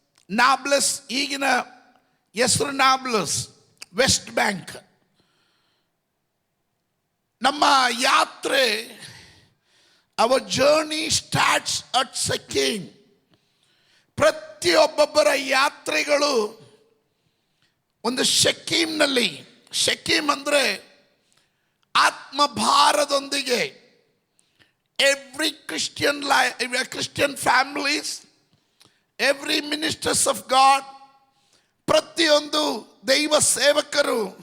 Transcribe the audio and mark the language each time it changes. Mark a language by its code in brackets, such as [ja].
[kn] ನಾಬ್ಲಸ್ ಈಗಿನ ಹೆಸರು ನಾಬ್ಲಸ್, West bank. ನಮ್ಮ ಯಾತ್ರೆ, [en] our journey starts at Shechem. [kn] ಪ್ರತಿಯೊಬ್ಬೊಬ್ಬರ ಯಾತ್ರೆಗಳು ಒಂದು ಶೆಕೀಮ್ನಲ್ಲಿ. ಶೆಕೀಮ್ ಅಂದರೆ ಆತ್ಮಭಾರದೊಂದಿಗೆ. [en] every Christian families, every ministers of God, [kn] ಪ್ರತಿಯೊಂದು ದೈವ ಸೇವಕರು